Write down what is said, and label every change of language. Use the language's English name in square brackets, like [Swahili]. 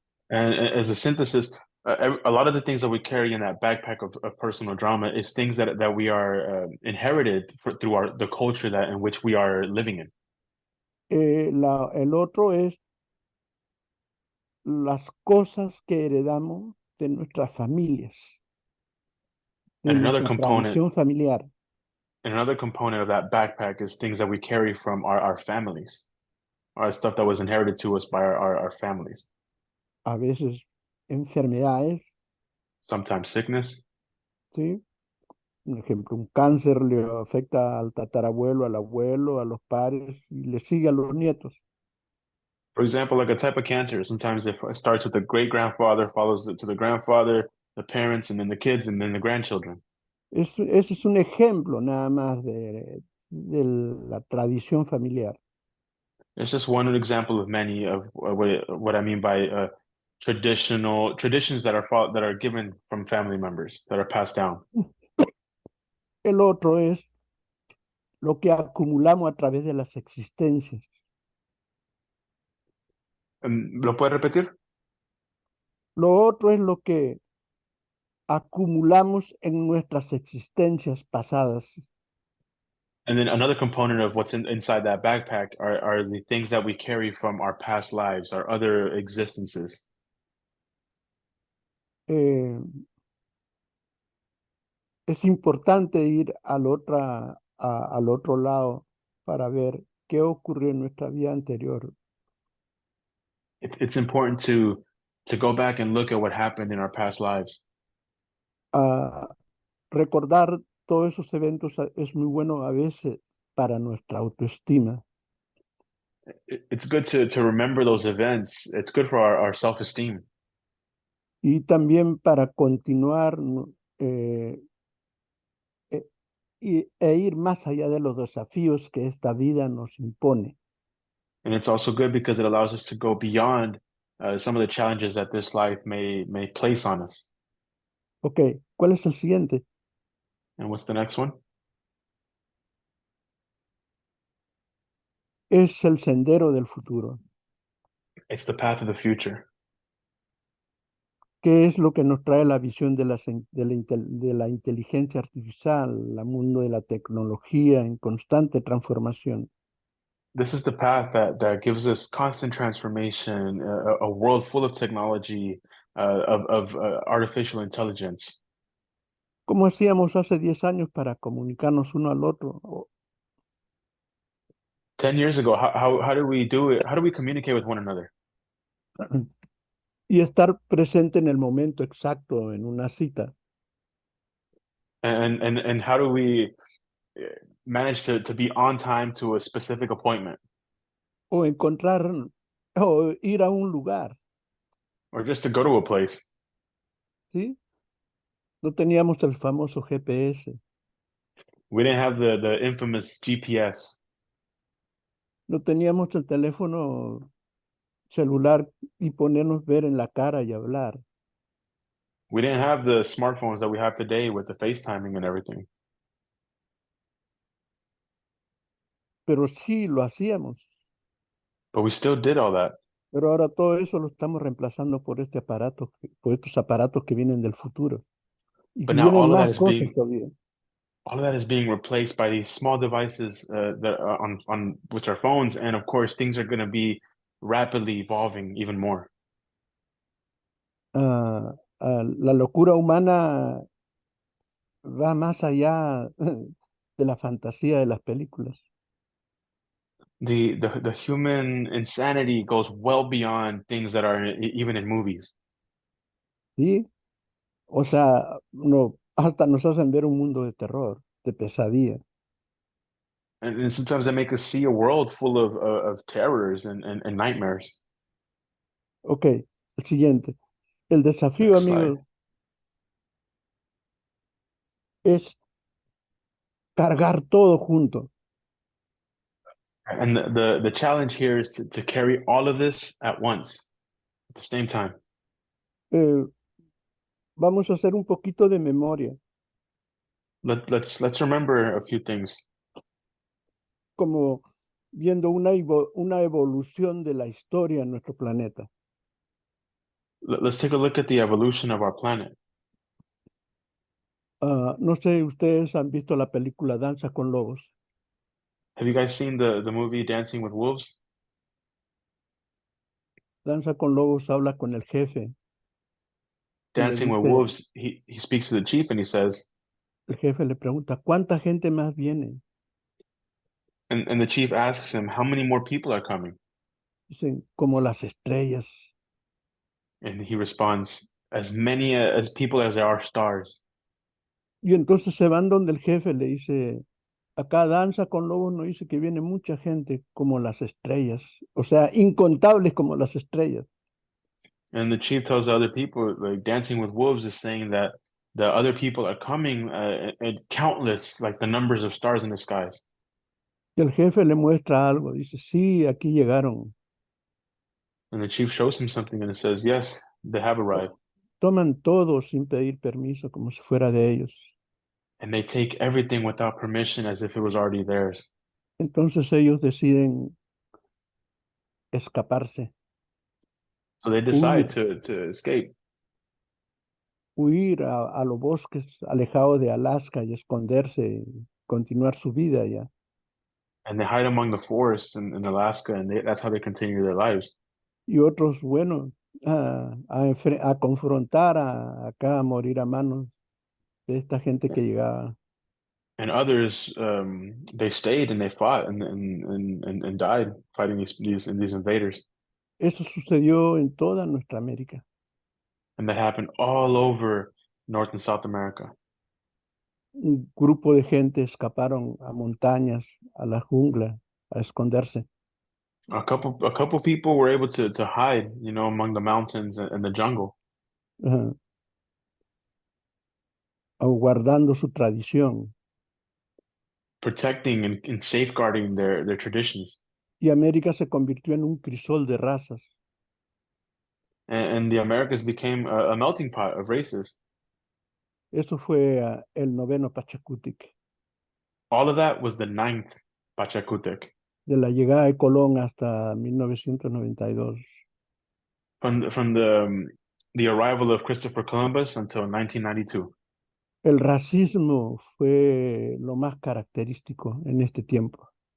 [English] And as a synthesis, a lot of the things that we carry in that backpack of personal drama is things that we are inherited through the culture that in which we are living in. [Spanish] El otro es las cosas que heredamos de nuestras familias, de [English] And another [Spanish] nuestra [English] component, [Spanish] tradición familiar. [English] and another component of that backpack is things that we carry from our families, our stuff that was inherited to us by our families. [Spanish] A veces enfermedades, [English] Sometimes sickness. [Spanish] ¿sí? Un ejemplo, un cáncer le afecta al tatarabuelo, al abuelo, a los padres y le sigue a los nietos. [English] For example, like a type of cancer, sometimes it starts with the great grandfather, follows it to the grandfather, the parents, and then the kids, and then the grandchildren. [Spanish] Eso es un ejemplo nada más de la tradición familiar. [English] It's just one example of many of what I mean by traditions that are given from family members that are passed down. [Spanish] El otro es lo que acumulamos a través de las existencias. ¿Lo puedes repetir? Lo otro es lo que acumulamos en nuestras existencias pasadas. [English] And then another component of what's inside that backpack are the things that we carry from our past lives, our other existences. [Spanish] Eh, es importante ir al otro lado para ver qué ocurrió en nuestra vida anterior. [English] It's important to go back and look at what happened in our past lives. [Spanish] Ah, recordar todos esos eventos es muy bueno a veces para nuestra autoestima. [English] It's good to remember those events. It's good for our self-esteem. [Spanish] Y también para continuar eh, e ir más allá de los desafíos que esta vida nos impone. [English] And it's also good because it allows us to go beyond some of the challenges that this life may place on us. [Spanish] Ok, ¿cuál es el siguiente? [English] And what's the next one? [Spanish] Es el sendero del futuro. [English] It's the path of the future. [Spanish] ¿Qué es lo que nos trae la visión de la inteligencia artificial, el mundo de la tecnología en constante transformación? [English] This is the path that gives us constant transformation, a world full of technology, of artificial intelligence. [Spanish] ¿Cómo hacíamos hace 10 años para comunicarnos uno al otro? [English] 10 years ago, how do we do it? How do we communicate with one another? [Spanish] Y estar presente en el momento exacto en una cita. [English] And how do we manage to be on time to a specific appointment? [Spanish] O encontrar, o ir a un lugar, [English] Or just to go to a place? [Spanish] ¿sí? No teníamos el famoso GPS, [English] We didn't have the infamous GPS. [Spanish] no teníamos el teléfono celular y ponernos ver en la cara y hablar, [English] We didn't have the smartphones that we have today with the FaceTiming and everything. [Spanish] pero sí lo hacíamos. [English] But we still did all that. [Spanish] Pero ahora todo eso lo estamos reemplazando por por estos aparatos que vienen del futuro y que [English] But now [Spanish] vienen más cosas todavía. [English] all of that is being replaced by these small devices that are on which are phones, and of course, things are going to be rapidly evolving even more. [Spanish] La locura humana va más allá de la fantasía de las películas. [English] The human insanity goes well beyond things that are even in movies. [Spanish] ¿Sí? O sea, no, hasta nos hacen ver un mundo de terror, de pesadilla. [English] And sometimes they make us see a world full of terrors and nightmares. [Spanish] Ok, el siguiente. El desafío, [English] Next slide. [Spanish] amigos, es cargar todo junto. [English] And the challenge here is to carry all of this at once, at the same time. [Spanish] Vamos a hacer un poquito de memoria. [English] let's remember a few things. [Spanish] Como viendo una evolución de la historia en nuestro planeta. [English] Let's take a look at the evolution of our planet. [Spanish] No sé, ustedes han visto la película Danza con Lobos. [English] Have you guys seen the movie Dancing with Wolves? [Spanish] Danza con Lobos habla con el jefe y le [English] Dancing with [Spanish] dice, [English] Wolves, he speaks to the chief and he says, [Spanish] el jefe le pregunta, ¿cuánta gente más viene? [English] and the chief asks him, how many more people are coming? [Spanish] Dicen, como las estrellas. [English] And he responds, as many as people as there are stars. [Spanish] Y entonces se van donde el jefe le dice, acá Danza con Lobos nos dice que viene mucha gente como las estrellas, o sea, incontables como las estrellas. [English] And the chief tells the other people, like Dancing with Wolves is saying that the other people are coming, countless, like the numbers of stars in the skies. [Spanish] Y el jefe le muestra algo, dice, sí, aquí llegaron. [English] And the chief shows him something and it says, yes, they have arrived. [Spanish] Toman todo sin pedir permiso, como si fuera de ellos. [English] And they take everything without permission as if it was already theirs. [Spanish] Entonces ellos deciden escaparse, [English] So they decide [Spanish] huir, [English] to escape. [Spanish] huir a los bosques alejados de Alaska y esconderse y continuar su vida ya. [English] And they hide among the forests in Alaska, and that's how they continue their lives. [Spanish] Y otros, bueno, a confrontar acá, a morir a manos de esta gente que llegaba. [English] And others, they stayed and they fought and died fighting these invaders. [Spanish] Eso sucedió en toda nuestra América. [English] And that happened all over North and South America. [Spanish] Un grupo de gente escaparon a montañas, a la jungla, a esconderse. [English] A couple people were able to hide, among the mountains and the jungle, [Spanish] Ajá, guardando su tradición. [English] protecting and safeguarding their traditions. [Spanish] Y América se convirtió en un crisol de razas. [English] And the Americas became a melting pot of races. [Spanish] Eso fue el noveno Pachacútic, [English] All of that was the ninth Pachacutec. [Spanish] de la llegada de Colón hasta 1992. [English] From the arrival of Christopher Columbus until 1992. [Spanish] El racismo fue lo más característico en este tiempo.